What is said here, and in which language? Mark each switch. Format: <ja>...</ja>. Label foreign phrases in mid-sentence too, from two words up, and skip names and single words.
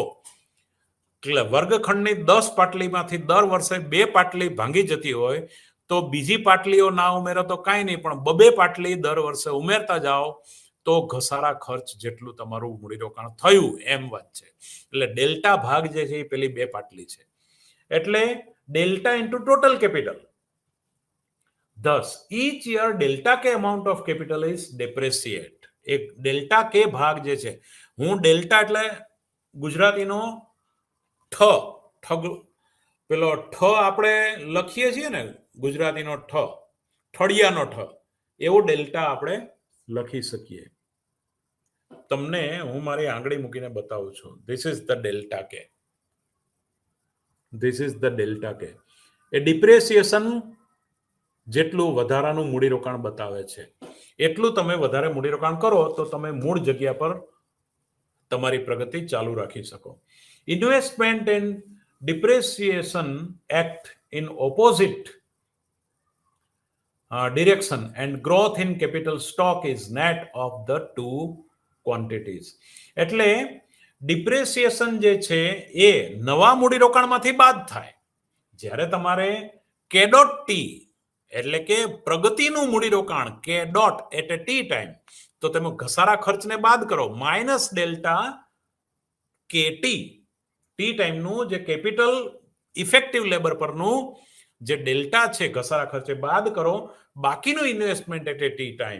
<gu>એટલે વર્ગખંડની 10 પાટલીમાંથી દર વર્ષે 2 પાટલી ભાંગી જતી હોય તો બીજી પાટલીઓ ના ઉમેરો તો કાંઈ નહીં, પણ 2 પાટલી દર વર્ષે ઉમેરતા જાઓ તો ઘસારા ખર્ચ જેટલું તમારું મૂડીરોકાણ થયું એમ વાત છે. એટલે ડેલ્ટા ભાગ જે છે એ પેલી 2 પાટલી છે. એટલે</gu> <en>delta into total capital. Thus, each year delta K amount of capital is depreciate.</en> <gu>એક</gu> <en>delta K</en> <gu>ભાગ જે છે, હું delta એટલે ગુજરાતીનો ઠ પેલો ઠ આપણે લખીએ છીએ ને, ગુજરાતીનો ઠ, ઠળિયાનો ઠ, એવો ડેલ્ટા આપણે લખી શકીએ. તમને હું મારી આંગળી મૂકીને બતાવું છું.</gu> <en>This is the delta K. This is the delta K.</en> <gu>એ ડિપ્રેસિએશન જેટલું વધારાનું મૂડીરોકાણ બતાવે છે, એટલું તમે વધારે મૂડીરોકાણ કરો તો તમે મૂળ જગ્યા પર તમારી પ્રગતિ ચાલુ રાખી શકો.</gu> <en>investment and depreciation act in opposite direction and growth in capital stock is net of the two quantities.</en> <gu>એટલે ડિપ્રેસિએશન જે છે એ નવા મૂડીરોકાણમાંથી બાદ થાય. જ્યારે તમારે</gu> <en>K dot t</en> <gu>એટલે કે પ્રગતિનું મૂડીરોકાણ</gu> <en>K dot at a t time,</en> <gu>તો તમે ઘસારા ખર્ચને બાદ કરો</gu> <en>minus delta K t,</en> <gu>ટી ટાઈમનું જે</gu> <en>capital effective labour</en> <gu>પરનું જે ડેલ્ટા છે ઘસારા ખર્ચે બાદ કરો, બાકીનું</gu> <en>investment at a t time.</en>